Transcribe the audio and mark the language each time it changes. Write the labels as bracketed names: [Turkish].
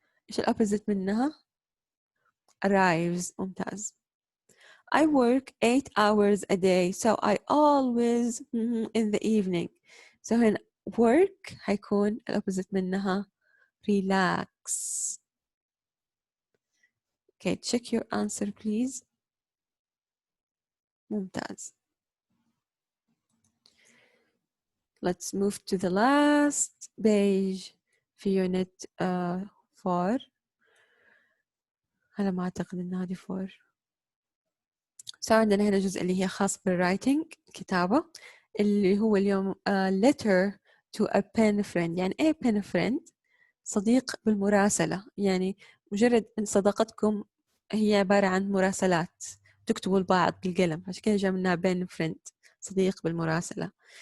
[Arabic] إيش الopposite منها؟ arrives. ممتاز. [English] I work 8 hours a day, so I always in the evening. [Arabic] So هنا work هيكون الopposite منها relax. [English] Okay, check your answer please. [Arabic] ممتاز. [English] Let's move to the last page [Arabic] في [English] unit 4. [Arabic] هلا ما أعتقد إن هذه 4. So عندنا هنا جزء اللي هي خاص بالwriting كتابة. اللي هو اليوم letter to a pen friend. يعني إيه pen friend؟ صديق بالمراسلة، يعني مجرد إن صداقتكم هي عبارة عن مراسلات تكتبوا لبعض بالقلم، عشان كده جاء منها pen friend، صديق بالمراسلة.